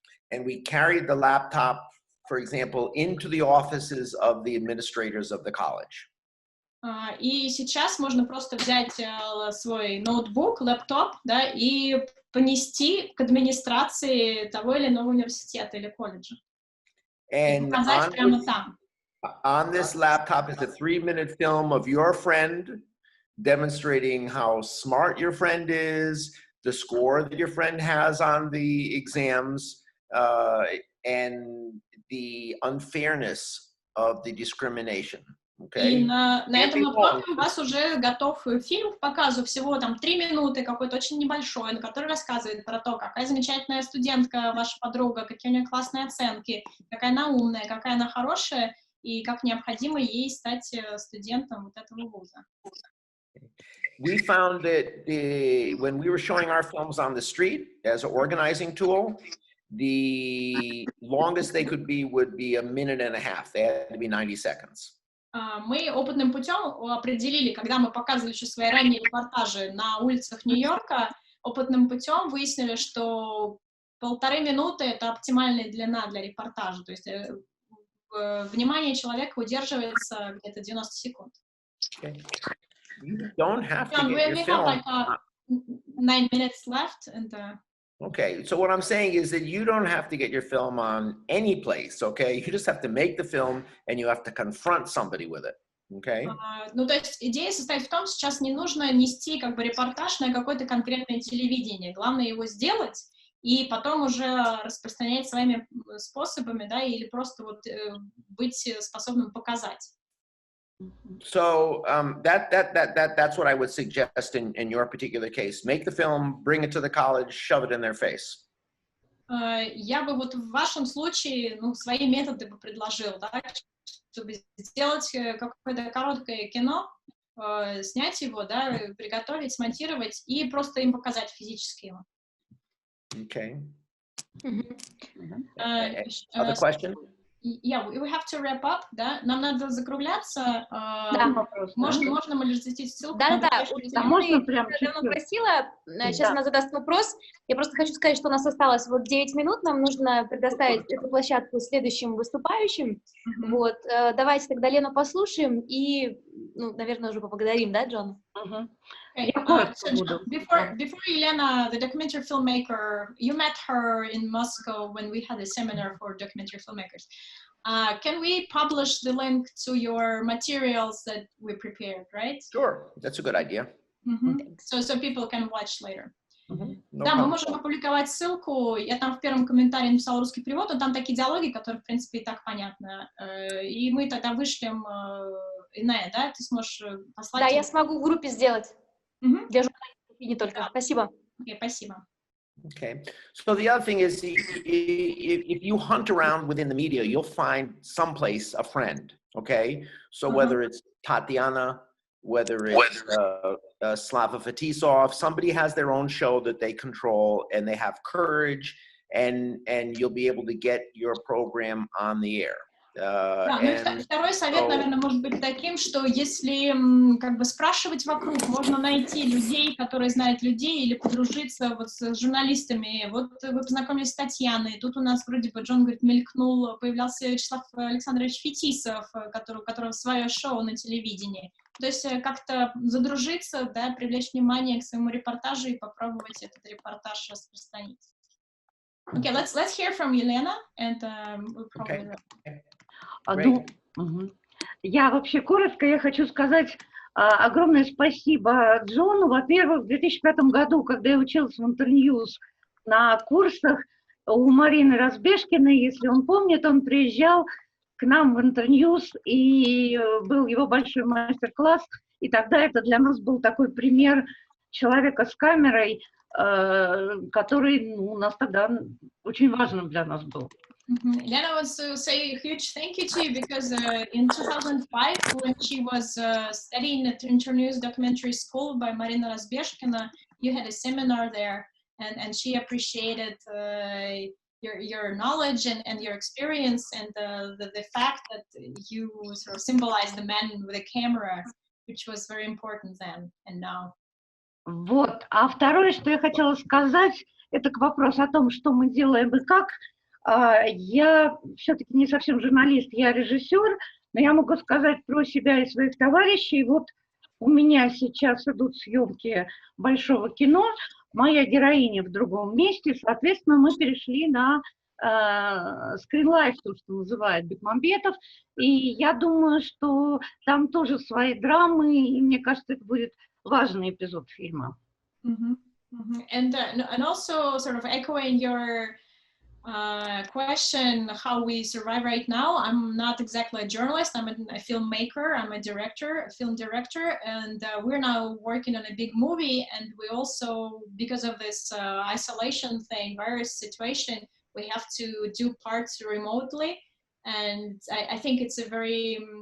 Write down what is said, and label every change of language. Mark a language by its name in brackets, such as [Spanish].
[English] And we carried the laptop, for example, into the offices of the administrators of the college. [Russian] И сейчас можно просто взять свой ноутбук, лэптоп, да, и понести к администрации того или иного университета или колледжа. [English] And [Russian] показать прямо там. [English] On this laptop is a 3-minute film of your friend demonstrating how smart your friend is, the score that your friend has on the exams, and the unfairness of the discrimination. Okay? [Russian] И на этом лэптопе у вас уже готов фильм к показу, всего там 3 минуты, какой-то очень небольшой, на который рассказывает про то, какая замечательная студентка, ваша подруга, какие у нее классные оценки, какая она умная, какая она хорошая, и как необходимо ей стать студентом вот этого вуза. [English] We found that when we were showing our films on the street as an organizing tool, the longest they could be would be 1.5 minutes. They had to be 90 seconds. [Russian] Мы опытным путем определили, когда мы показывали еще свои ранние репортажи на улицах Нью-Йорка, опытным путем выяснили, что 1,5 минуты — это оптимальная длина для репортажа. То есть внимание человека удерживается где-то 90 секунд. [English] Okay. You don't have to We get your film. have like 9 minutes left. Okay, so what I'm saying is that you don't have to get your film on any place, okay? You just have to make the film and you have to confront somebody with it, okay? [Russian] Ну, то есть идея состоит в том, что сейчас не нужно нести как бы репортаж на какое-то конкретное телевидение. Главное его сделать и потом уже распространять своими способами, да, или просто вот быть способным показать. [English] So that's what I would suggest in your particular case. Make the film, bring it to the college, shove it in their face. Я бы вот в вашем случае, ну, свои методы бы предложил, да, чтобы сделать какое-то короткое кино, снять его, да, приготовить, смонтировать и просто им показать физически его. Okay. Other question? Yeah, we have to wrap up, [Russian] да? Нам надо закругляться. Да, вопрос. Можно мы разместить ссылку? Да. Можно прям давно просила. Сейчас она задаст вопрос. Я просто хочу сказать, что у нас осталось вот 9 минут. Нам нужно предоставить эту площадку следующим выступающим. Вот. Давайте тогда Лену послушаем и, ну, наверное, уже поблагодарим, да, Джона? [English] Before Elena, the documentary filmmaker, you met her in Moscow when we had a seminar for documentary filmmakers. Can we publish the link to your materials that we prepared, right? Sure, that's a good idea. So people can watch later. [Russian] Да, мы можем опубликовать ссылку. Я там в первом комментарии написала русский перевод, но там такие диалоги, которые, в принципе, и так понятно. И мы тогда вышлем, Иная, да? Ты сможешь послать? Да, я смогу в группе сделать. Для журналистов и не только. Спасибо. Okay, спасибо. [English] Okay. So the other thing is, if you hunt around within the media, you'll find someplace a friend. Okay. So whether it's Tatiana, whether it's Slava Fetisov, somebody has their own show that they control and they have courage, and you'll be able to get your program on the air. [Russian] Да, ну и второй совет, наверное, может быть таким, что если как бы спрашивать вокруг, можно найти людей, которые знают людей, или подружиться вот с журналистами. Вот вы познакомились с Татьяной, тут у нас вроде бы, Джон говорит, мелькнул, появлялся Вячеслав Александрович Фетисов, у которого свое шоу на телевидении. То есть как-то задружиться, да, привлечь внимание к своему репортажу и попробовать этот репортаж распространить. [English] Okay, let's hear from Елена, and we'll probably... [Russian] Я вообще коротко, я хочу сказать огромное спасибо Джону. Во-первых, в 2005 году, когда я училась в Интерньюз на курсах у Марины Разбежкиной, если он помнит, он приезжал к нам в Интерньюз, и был его большой мастер-класс, и тогда это для нас был такой пример человека с камерой, который у нас тогда очень важным для нас был. [English] Lena wants to say a huge thank you to you because in 2005, when she was studying at Internews Documentary School by Marina Razbeshkina, you had a seminar there, and she appreciated your knowledge and your experience, and the fact that you sort of symbolize the man with a camera, which was very important then and now. [Russian] Вот. А второе, что я хотела сказать, это к вопросу о том, что мы делаем и как. Я все-таки не совсем журналист, я режиссер, но я могу сказать про себя и своих товарищей. Вот у меня сейчас идут съемки большого кино, моя героиня в другом месте, соответственно, мы перешли на скринлайф, то, что называют Бекмамбетов, и я думаю, что там тоже свои драмы, и мне кажется, это будет важный эпизод фильма. [English] And also sort of echoing your question, how we survive right now. I'm not exactly a journalist. I'm a filmmaker. I'm a director, a film director, and we're now working on a big movie. And we also, because of this isolation thing, virus situation, we have to do parts remotely. And I think it's a very